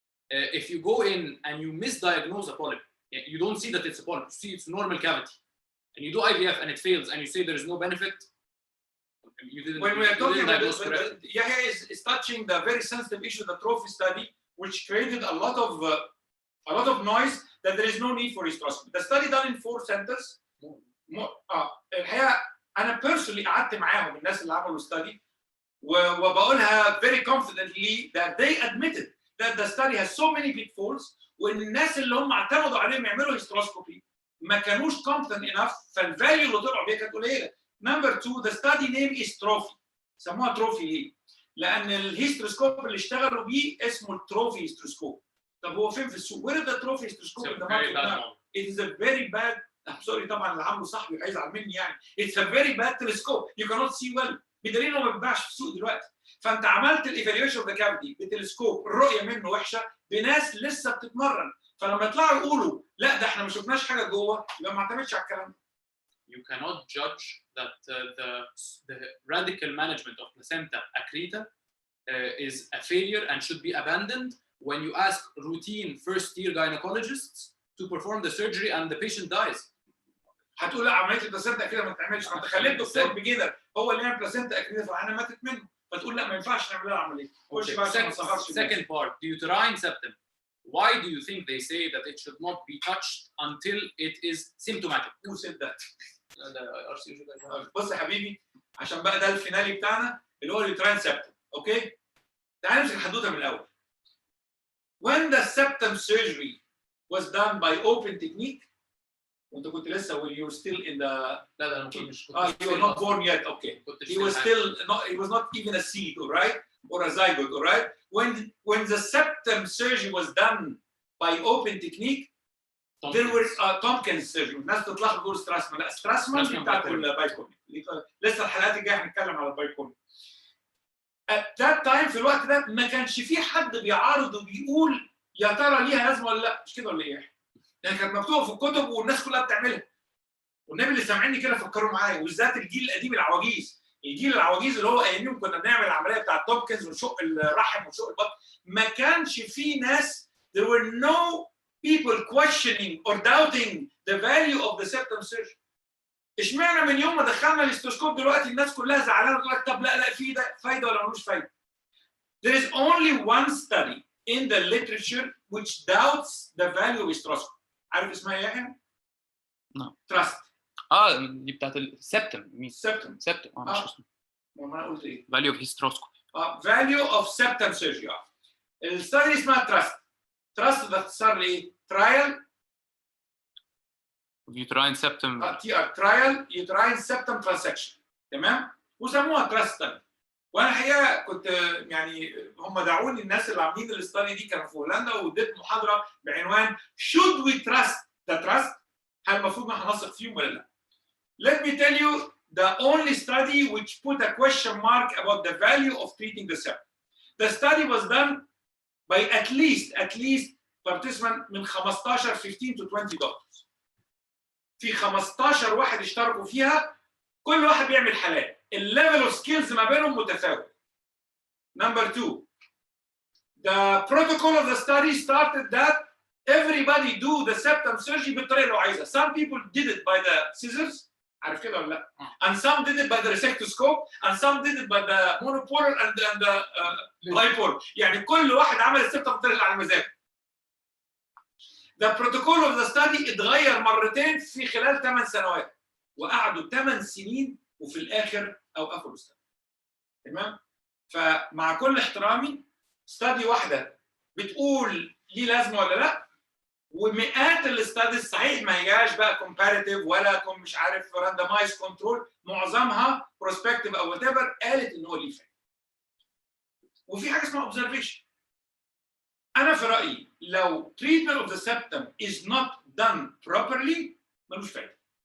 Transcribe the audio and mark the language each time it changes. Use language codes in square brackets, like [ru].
[en] If you go in and you misdiagnose a polyp, you don't see that it's a polyp, you see it's normal cavity, and you do IVF and it fails, and you say there is no benefit, you didn't, when we are talking about Yahya is touching the very sensitive issue, the trophy study, which created a lot of noise, that there is no need for hysteroscopy. The study done in 4 centers. [ar] الحقيقه انا personally قعدت معاهم الناس اللي عملوا study وبقولها [en] very confidently that they admitted that the study has so many pitfalls، [ar] وان الناس اللي هم اعتمدوا عليهم يعملوا هيستروسكوبي ما كانوش [en] competent enough، [ar] فالفاليو اللي طلعوا بيها كانت قليله. [en] Number 2 the study name is trophy. [ar] سموها تروفي ليه؟ لان الهيستروسكوب اللي اشتغلوا بيه اسمه التروفي هيستروسكوب. طب هو فين في السوق؟ [en] Where is the trophy histoscope in the market now? It is a very bad. I'm sorry [ar] طبعا اللي عامله صاحبي هيزعل مني يعني. [en] It's a very bad telescope. You cannot see well. [ar] بدليل انه ما بيتباعش في السوق دلوقتي. فانت عملت الايفالويشن اوف ذا كافيتي بتلسكوب الرؤيه منه وحشه بناس لسه بتتمرن، فلما يطلعوا يقولوا لا ده احنا ما شفناش حاجه جوه يبقى ما اعتمدش على الكلام ده. [en] You cannot judge that the radical management of placenta accreta is a failure and should be abandoned when you ask routine first-year gynecologists to perform the surgery and the patient dies. [ar] هتقول لا عمليه البلاسنتا كده ما تتعملش، ما انت خليت دكتور بيجينر هو اللي يعمل بلاسنتا اكريديا فالعينه ماتت منه، فتقول لا ما ينفعش نعمل لها العمليه. [en] Second part, the uterine septum. Why do you think they say that it should not be touched until it is symptomatic? Who said that? [ar] بص يا حبيبي عشان بقى ده الفينالي بتاعنا اللي هو اليوتراين سبتم. اوكي تعال نمسك الحدوته من الاول. [en] When the septum surgery was done by open technique [ar] وانت كنت لسه [en] when you were still in the [ar] لا انا مش [en] you were not born yet. Okay, he was still not, he was not even a seed, all right, or a zygote, all right. When the septum surgery was done by open technique, there were Tompkins surgery. [ar] الناس تطلع تقول ستراسمان، لا ستراسمان دي بتاعت البايكورني. لسه الحلقات الجايه هنتكلم على البايكورني. [en] At that time [ar] في الوقت ده ما كانش في حد بيعارض وبيقول يا ترى ليها لازمه ولا لا، مش كده ولا ايه؟ يعني كانت مكتوبه في الكتب والناس كلها بتعملها. والنبي اللي سامعيني كده فكروا معايا، وبالذات الجيل القديم العواجيز، الجيل العواجيز اللي هو اياميهم كنا بنعمل العمليه بتاعت تومكنز ونشق الرحم ونشق البطن، ما كانش في ناس [en] there were no people questioning or doubting the value of the septum surgery. [ar] اشمعنى من يوم ما دخلنا الاستروسكوب دلوقتي الناس كلها زعلانه تقول لك طب لا في ده فايده ولا ملوش فايده؟ [en] There is only one study in the literature which doubts the value of hysteroscopy. [ar] عارف اسمها ايه يا يحيى؟ نعم. [en] Trust. [ar] دي بتاعت السبتم. سبتم. مش اسمه. ما انا قلت ايه؟ [en] value of hysteroscopy. Value of septum surgery. [ar] الستادي اسمها trust. Trust ده اختصار لايه؟ trial. [en] uterine septum. trial uterine septum transection. [ar] تمام؟ وسموها trust study. وانا الحقيقه كنت يعني هم دعوني الناس اللي عاملين الاستادي دي كانوا في هولندا واديت محاضره بعنوان [en] should we trust the trust؟ [ar] هل المفروض ان احنا نثق فيهم ولا لا؟ [en] Let me tell you the only study which put a question mark about the value of treating the septum. The study was done by at least participants من 15 to 20 doctors. [ar] في 15 واحد اشتركوا فيها، كل واحد بيعمل حالات. الليفل اوف سكيلز ما بينهم متفاوت. [en] Number 2, the protocol of the study started that everybody do the septum surgery [ar] بالطريقه اللي هو عايزها. [en] Some people did it by the scissors، [ar] عارف كده ولا لا؟ [en] And some did it by the resectoscope, and some did it by the monopolar and the bipolar. [ar] يعني كل واحد عمل السبتم بالطريقه اللي على مزاجه. [en] The protocol of the study [ar] اتغير مرتين في خلال 8 سنوات، وقعدوا 8 سنين وفي الاخر اوقفوا الاستادي. تمام؟ فمع كل احترامي استادي واحده بتقول ليه لازمه ولا لا، ومئات الاستاديز صحيح ما هياش بقى كومباريتيف ولا مش عارف راندمايز كنترول، معظمها بروسبكتيف او وات ايفر قالت ان هو ليه فايده. وفي حاجه اسمها اوبزرفيشن. انا في رايي لو [en] treatment of the septum is not done properly [ar] ملوش فايده.